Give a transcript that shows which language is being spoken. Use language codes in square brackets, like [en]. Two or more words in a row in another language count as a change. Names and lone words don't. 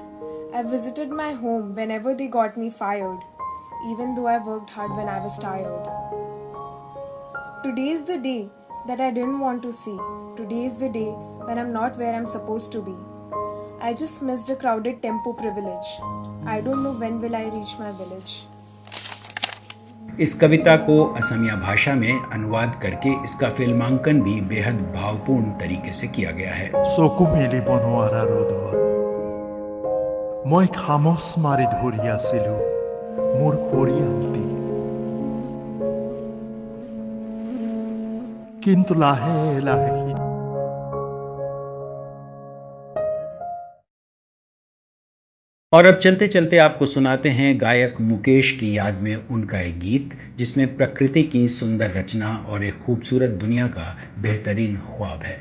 [en] I visited my home whenever they got me fired, even though I worked hard when I was tired. Today's the day that I didn't want to see. Today's the day when I'm not where I'm supposed to be. I just missed a crowded tempo privilege. I don't know when will I reach my village. [hi] इस कविता को असमिया भाषा में अनुवाद करके इसका फिल्मांकन भी बेहद भावपूर्ण तरीके से किया गया है। [as] চকু মেলি বনোৱাৰা ৰ'দত মই খামোচ মাৰি ধৰি আছিলো মোৰ পৰিয়ালটি, কিন্তু লাহে লাহে [hi] और अब चलते चलते आपको सुनाते हैं गायक मुकेश की याद में उनका एक गीत जिसमें प्रकृति की सुंदर रचना और एक खूबसूरत दुनिया का बेहतरीन ख्वाब है।